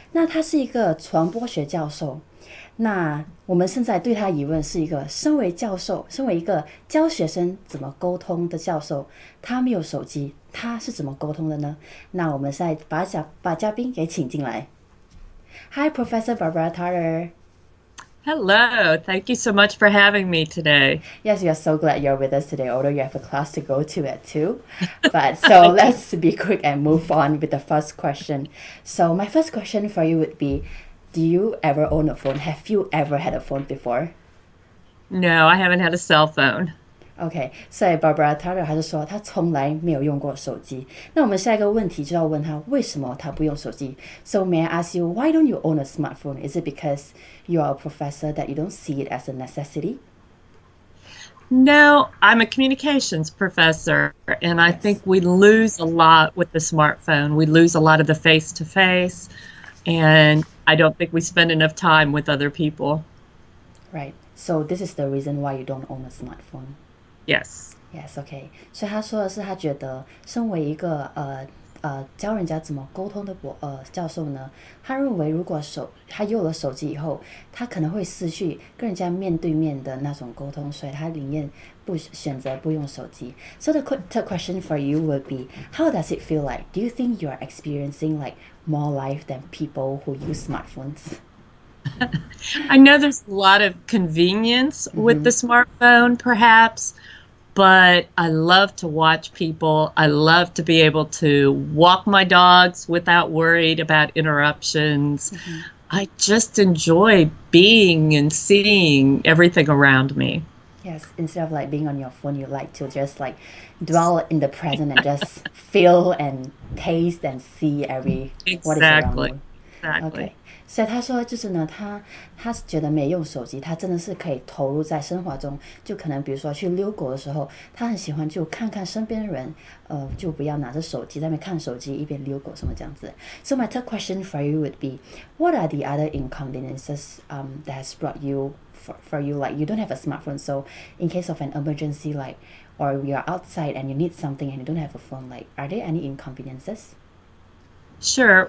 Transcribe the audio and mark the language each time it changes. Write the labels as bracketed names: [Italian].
[Chinese] 那她是一个传播学教授。那我们现在对他疑问是一个身为教授，身为一个教学生怎么沟通的教授，他没有手机，他是怎么沟通的呢？那我们现在把嘉宾给请进来。 [English] Hi, Professor Barbara Tarter. Hello, thank you so much for having me today. Yes, we are so glad you're with us today, although you have a class to go to at 2. But so let's be quick and move on with the first question. So my first question for you would be, do you ever own a phone? Have you ever had a phone before? No, I haven't had a cell phone. [Chinese] OK, 所以 Barbara Tarter 还是说她从来没有用过手机。那我们下一个问题就要问她为什么她不用手机。 [English] So may I ask you, why don't you own a smartphone? Is it because you are a professor that you don't see it as a necessity? No, I'm a communications professor, and I think we lose a lot with the smartphone. We lose a lot of the face-to-face, and I don't think we spend enough time with other people. Right. So this is the reason why you don't own a smartphone. Yes. Yes. OK. [Chinese] 所以他说的是，他觉得身为一个教人家怎么沟通的教授呢，他认为如果他有了手机以后，他可能会失去跟人家面对面的那种沟通，所以他宁愿选择不用手机。 [English] So the third question for you would be, how does it feel like? Do you think you are experiencing like more life than people who use smartphones? I know there's a lot of convenience with the smartphone, perhaps, but I love to watch people. I love to be able to walk my dogs without worried about interruptions. I just enjoy being and seeing everything around me. Yes, instead of like being on your phone, you like to just like dwell in the present and just feel and taste and see what is around you. Exactly. Okay. [Chinese] 所以他说就是呢，他觉得没用手机，他真的是可以投入在生活中，就可能比如说去遛狗的时候，他很喜欢就看看身边的人，就不要拿着手机在那边看手机一边遛狗什么这样子。 [English] So my third question for you would be, what are the other inconveniences that has brought you for you, like you don't have a smartphone, so in case of an emergency, like or we are outside and you need something and you don't have a phone, like are there any inconveniences? Sure.